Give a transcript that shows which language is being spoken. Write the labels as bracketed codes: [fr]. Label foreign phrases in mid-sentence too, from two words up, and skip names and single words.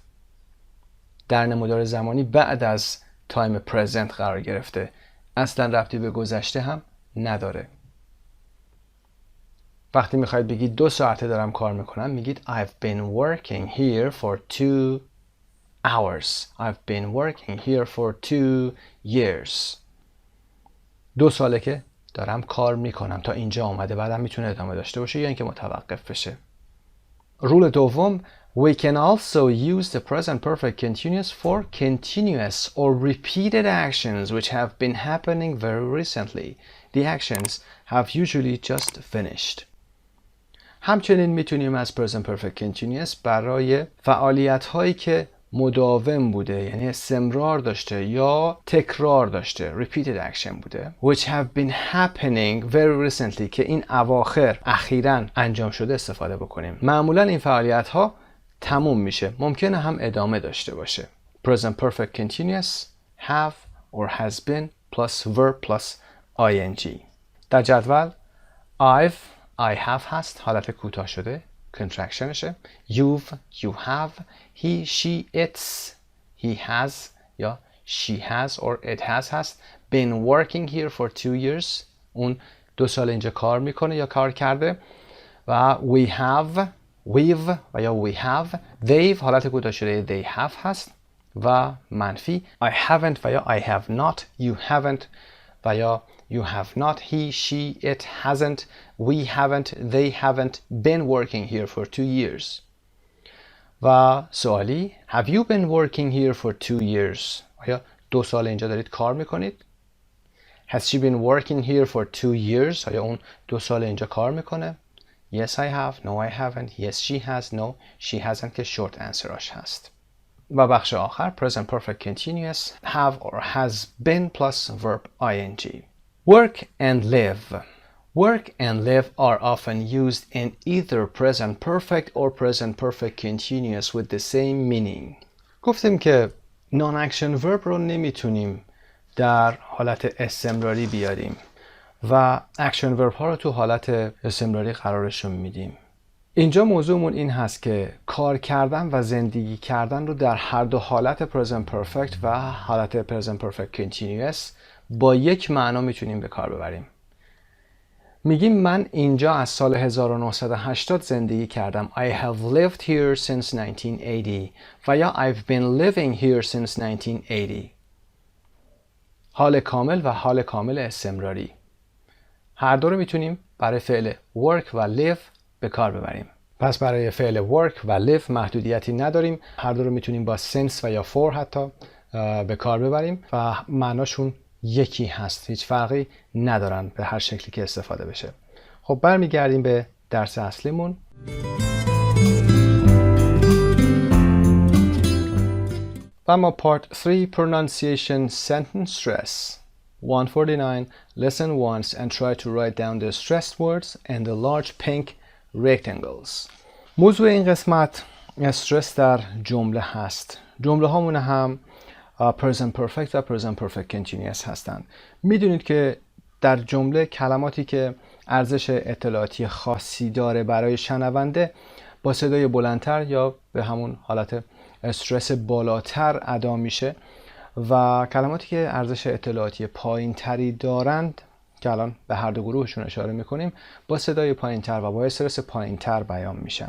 [fa] در نمودار زمانی بعد از تایم پرزنت قرار گرفته. اصلا ربطی به گذشته هم نداره. وقتی میخواید بگید 2 ساعته دارم کار میکنم میگید [en] I've been working here for 2 hours. I've been working here for 2 years. [fa] 2 ساله که دارم کار میکنم. تا اینجا آمده، بعدم میتونه ادامه داشته باشه یا اینکه متوقف بشه. رول دوم [en] We can also use the present perfect continuous for continuous or repeated actions which have been happening very recently. The actions have usually just finished. [fa] همچنین میتونیم از [en] present perfect continuous [fa] برای فعالیت هایی که مداوم بوده، یعنی استمرار داشته یا تکرار داشته، [en] repeated action [fa] بوده، [en] which have been happening very recently [fa] که این اواخر اخیراً انجام شده استفاده بکنیم. معمولاً این فعالیت ها تموم میشه، ممکنه هم ادامه داشته باشه. [en] present perfect continuous have or has been plus verb plus ing. [fa] در جدول [en] I have [fa] هست، حالت کوتاه شده، contractionشه. [en] you have, he, she, it's, he has یا she has or it has هست. been working here for 2 years. [fa] اون 2 سال اینجا کار میکنه یا کار کرده. [en] و we have, we've [fa] و یا [en] we have. [fa] they've حالت کوتاه شده [en] they have [fa] هست. و منفی [en] I haven't [fa] و یا [en] I have not. you haven't [fa] و یا [en] you have not. he, she, it hasn't. we haven't. they haven't been working here for 2 years. [fa] و سوالی [en] Have you been working here for 2 years? [fa] آیا 2 سال اینجا دارید کار میکنید؟ [en] Has she been working here for 2 years? [fa] آیا اون 2 سال اینجا کار میکنه؟ [en] Yes I have. No I haven't. Yes she has. No she hasn't که short answerش هست. [fa] و بخش آخر [en] present perfect continuous have or has been plus verb ing. Work and live. Work and live are often used in either present perfect or present perfect continuous with the same meaning. [fa] گفتیم که [en] non-action verb [fa] رو نمیتونیم در حالت استمراری بیاریم و [en] action verb [fa] ها رو تو حالت استمراری قرارشون میدیم. اینجا موضوعمون این هست که کار کردن و زندگی کردن رو در هر دو حالت [en] present perfect [fa] و حالت [en] present perfect continuous [fa] با یک معنا میتونیم به کار ببریم. میگیم من اینجا از سال 1980 زندگی کردم. [en] I have lived here since 1980 [fa] و یا [en] I've been living here since 1980. [fa] حال کامل و حال کامل استمراری. هر دو رو میتونیم برای فعل work و live به کار ببریم. پس برای فعل work و live محدودیتی نداریم. هر دو رو میتونیم با since و یا for حتی به کار ببریم و معناشون یکی هست. هیچ فرقی ندارن به هر شکلی که استفاده بشه. خب برمیگردیم به درس اصلیمون. و اما [en] part 3 pronunciation sentence stress 149 listen once and try to write down the stressed words and the large pink rectangles. [fa] موضوع این قسمت استرس در جمله هست. جمله هامون هم [en] present perfect [fa] و [en] present perfect continuous [fa] هستند. میدونید که در جمله کلماتی که ارزش اطلاعاتی خاصی داره برای شنونده با صدای بلندتر یا به همون حالت استرس بالاتر ادا میشه و کلماتی که ارزش اطلاعاتی پایین تری دارند که الان به هر دو گروهشون اشاره میکنیم با صدای پایین تر و با استرس پایین تر بیان میشن.